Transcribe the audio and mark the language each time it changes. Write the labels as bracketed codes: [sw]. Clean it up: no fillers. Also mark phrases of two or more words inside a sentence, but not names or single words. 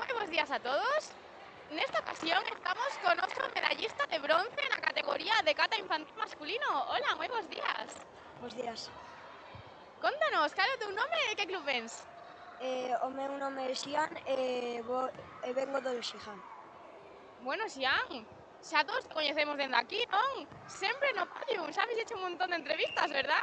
[es] días a todos. En esta ocasión estamos con otro medallista de bronce en la categoría de kata infantil masculino. Hola, muy buenos días. [gl] Bos días. Contanos, cal é o teu nome e que club vens? O meu nome é Xian e vengo do Xijan. Bueno, Xian, xa todos te coñecemos dende aquí, non? Sempre no podium, xa [es] habéis hecho [gl] un montón de entrevistas, verdad?